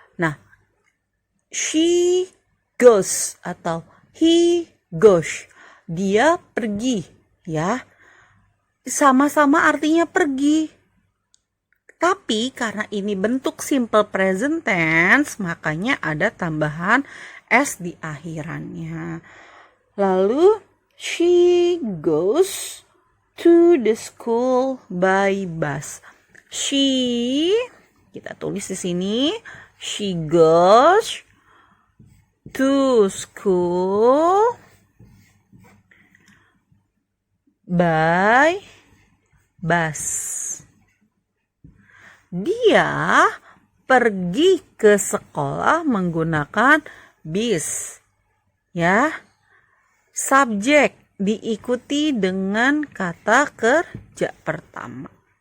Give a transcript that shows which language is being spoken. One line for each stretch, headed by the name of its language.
English: Nah, she goes atau he goes.
Indonesian: Dia pergi, ya. Sama-sama artinya pergi. Tapi karena ini bentuk simple present tense, makanya ada tambahan s di akhirannya.
English: Lalu she goes to the school by bus. She,
Indonesian: kita tulis di sini,
English: she goes to school by bus.
Indonesian: Dia pergi ke sekolah menggunakan bis. Ya. Subjek diikuti dengan kata kerja pertama.